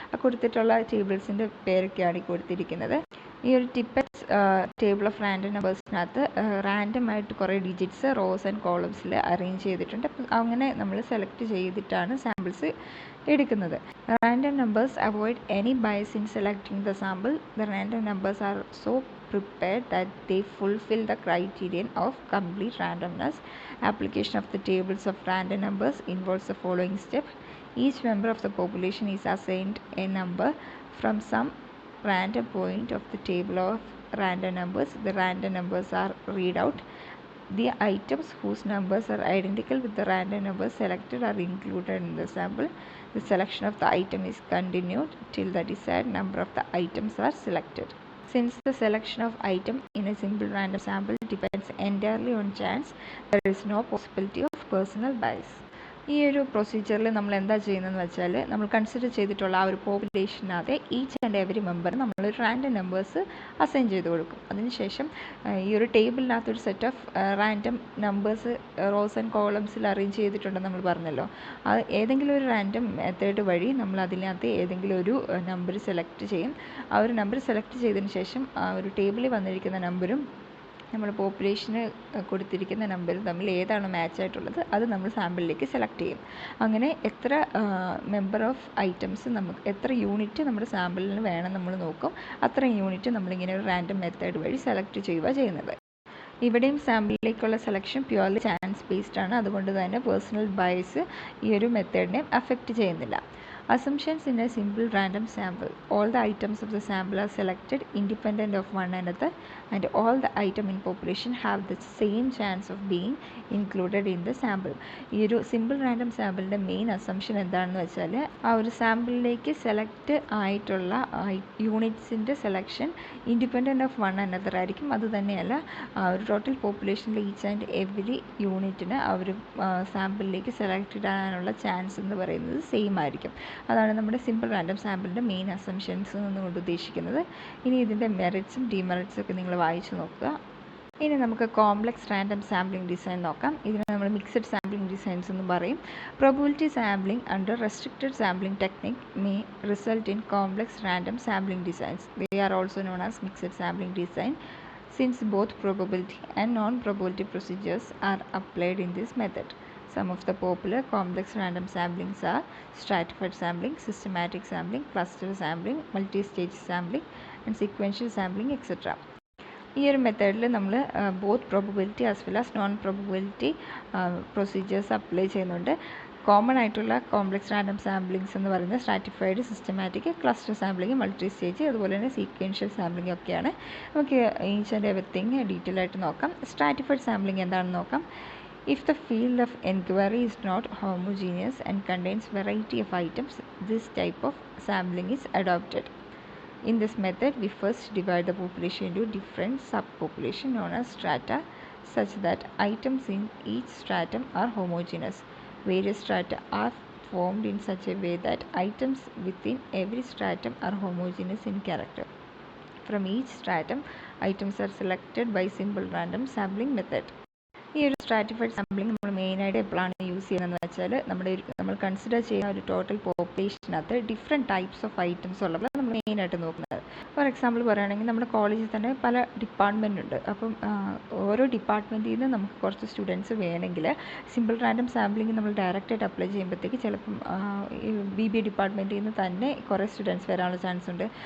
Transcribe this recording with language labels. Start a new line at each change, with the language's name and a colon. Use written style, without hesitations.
Malayalam: കൊടുത്തിട്ടുള്ള ടേബിൾസിൻ്റെ പേരൊക്കെയാണ് ഈ കൊടുത്തിരിക്കുന്നത്. ഈ ഒരു ടിപ്പെറ്റ്സ് ടേബിൾ ഓഫ് റാൻഡം നമ്പേഴ്സിനകത്ത് റാൻഡമായിട്ട് കുറേ ഡിജിറ്റ്സ് റോസ് ആൻഡ് കോളംസിൽ അറേഞ്ച് ചെയ്തിട്ടുണ്ട്. അപ്പം അങ്ങനെ നമ്മൾ സെലക്ട് ചെയ്തിട്ടാണ് സാമ്പിൾസ് എടുക്കുന്നത്.
English: Random numbers avoid any bias in selecting the sample. The random numbers are so prepared that they fulfill the criterion of complete randomness. Application of the tables of random numbers involves the following step. Each member of the population is assigned a number from some random point of the table of random numbers. The random numbers are read out. The items whose numbers are identical with the random numbers selected are included in the sample. The selection of the item is continued till the desired number of the items are selected. Since the selection of item in a simple random sample depends entirely on chance, there is no possibility of personal bias.
Malayalam: ഈ ഒരു പ്രൊസീജിയറിൽ നമ്മൾ എന്താ ചെയ്യുന്നതെന്ന് വെച്ചാൽ, നമ്മൾ consider ചെയ്തിട്ടുള്ള ആ ഒരു പോപ്പുലേഷനകത്തെ ഈച്ച് ആൻഡ് എവറി മെമ്പർ നമ്മളൊരു റാൻഡം നമ്പേഴ്സ് അസൈൻ ചെയ്ത് കൊടുക്കും. അതിനുശേഷം ഈ ഒരു ടേബിളിനകത്തൊരു set of random numbers rose and കോളംസിൽ arrange ചെയ്തിട്ടുണ്ടെന്ന് നമ്മൾ പറഞ്ഞല്ലോ. അത് ഏതെങ്കിലും ഒരു റാൻഡം മെത്തേഡ് വഴി നമ്മൾ അതിനകത്ത് ഏതെങ്കിലും ഒരു നമ്പർ സെലക്ട് ചെയ്യും. ആ ഒരു നമ്പർ സെലക്ട് ചെയ്തതിന് ശേഷം ആ ഒരു ടേബിളിൽ വന്നിരിക്കുന്ന നമ്പറും നമ്മൾ പോപ്പുലേഷന് കൊടുത്തിരിക്കുന്ന നമ്പർ തമ്മിൽ ഏതാണ് മാച്ച് ആയിട്ടുള്ളത് അത് നമ്മൾ സാമ്പിളിലേക്ക് സെലക്ട് ചെയ്യും. അങ്ങനെ എത്ര മെമ്പർ ഓഫ് ഐറ്റംസ് നമുക്ക് എത്ര യൂണിറ്റ് നമ്മുടെ സാമ്പിളിന് വേണം നമ്മൾ നോക്കും. അത്രയും യൂണിറ്റ് നമ്മളിങ്ങനെ ഒരു റാൻഡം മെത്തേഡ് വഴി സെലക്ട് ചെയ്യുക ചെയ്യുന്നത്. ഇവിടെയും സാമ്പിളിലേക്കുള്ള സെലക്ഷൻ പ്യുവർലി ചാൻസ് ബേസ്ഡ് ആണ്. അതുകൊണ്ട് തന്നെ പേഴ്സണൽ ബയസ് ഈ ഒരു മെത്തേഡിനെ അഫക്റ്റ് ചെയ്യുന്നില്ല.
English: Assumptions in a simple random sample. All the items of the sample are selected independent of one another, and all the item in population have the same chance of being included in the sample.
Malayalam: ഈ ഒരു simple random സാമ്പിളിൻ്റെ main assumption എന്താണെന്ന് വെച്ചാൽ, ആ ഒരു സാമ്പിളിലേക്ക് select ആയിട്ടുള്ള യൂണിറ്റ്സിൻ്റെ selection
English: independent of one another
Malayalam: ആയിരിക്കും. അതുതന്നെയല്ല, ആ ഒരു ടോട്ടൽ പോപ്പുലേഷനിലെ ഈച്ച് ആൻഡ് എവറി യൂണിറ്റിന് ആ ഒരു സാമ്പിളിലേക്ക് സെലക്റ്റഡ് ആകാനുള്ള ചാൻസ് എന്ന് പറയുന്നത് സെയിം ആയിരിക്കും. അതാണ് നമ്മുടെ സിമ്പിൾ റാൻഡം സാമ്പിളിൻ്റെ മെയിൻ അസംഷൻസ് എന്നുകൊണ്ട് ഉദ്ദേശിക്കുന്നത്. ഇനി ഇതിൻ്റെ മെറിറ്റ്സും ഡിമെറിറ്റ്സും ഒക്കെ നിങ്ങൾ വായിച്ചു നോക്കുക. ഇനി നമുക്ക് കോംപ്ലക്സ് റാൻഡം സാമ്പിളിംഗ് ഡിസൈൻ നോക്കാം. ഇതിനെ നമ്മൾ മിക്സഡ് സാമ്പിളിംഗ് ഡിസൈൻസ് എന്ന് പറയും.
English: Probability sampling under restricted sampling technique may result in complex random sampling designs. They are also known as mixed sampling design since both probability and non-probability procedures are applied in this method. Some of the popular complex random samplings are stratified sampling, systematic sampling, cluster sampling, multi-stage sampling, and sequential sampling, etc.
Malayalam: ഈ ഒരു മെത്തേഡിൽ നമ്മൾ both probability as well as non probability procedures apply ചെയ്യുന്നുണ്ട്. Common ആയിട്ടുള്ള complex random സാമ്പിളിങ്സ് എന്ന് പറയുന്നത് stratified, systematic, cluster sampling, multi stage, അതുപോലെ തന്നെ സീക്വൻഷ്യൽ സാമ്പിളിംഗ് ഒക്കെയാണ്. നമുക്ക് ഈച്ച് ആൻഡ് എവറിത്തിങ് ഡീറ്റെയിൽ ആയിട്ട് നോക്കാം. സ്ട്രാറ്റിഫൈഡ് സാമ്പിളിംഗ് എന്താണെന്ന് നോക്കാം.
English: If the field of inquiry is not homogeneous and contains variety of items, this type of sampling is adopted. In this method, we first divide the population into different subpopulations known as strata, such that items in each stratum are homogeneous. Various strata are formed in such a way that items within every stratum are homogeneous in character. From each stratum, items are selected by simple random sampling method.
Malayalam: ഈ ഒരു stratified sampling നമ്മൾ മെയിനായിട്ട് എപ്പോഴാണ് use ചെയ്യുന്നതെന്ന് വെച്ചാൽ നമ്മൾ consider ചെയ്യുന്ന ഒരു total പോപ്പുലേഷനകത്ത് different types of items ഉള്ളപ്പോൾ നമ്മൾ മെയിനായിട്ട് നോക്കുന്നത്. ഫോർ എക്സാമ്പിൾ പറയുകയാണെങ്കിൽ നമ്മുടെ കോളേജിൽ തന്നെ പല ഡിപ്പാർട്ട്മെൻ്റ് ഉണ്ട്. അപ്പം ഓരോ ഡിപ്പാർട്ട്മെൻറ്റിൽ നിന്ന് നമുക്ക് കുറച്ച് സ്റ്റുഡൻസ് വേണമെങ്കിൽ സിമ്പിൾ റാൻഡം സാമ്പിളിങ് നമ്മൾ ഡയറക്റ്റായിട്ട് അപ്ലൈ ചെയ്യുമ്പോഴത്തേക്ക് ചിലപ്പം BBA ഡിപ്പാർട്ട്മെൻറ്റിൽ നിന്ന് തന്നെ കുറേ സ്റ്റുഡൻസ് വരാനുള്ള ചാൻസ് ഉണ്ട്.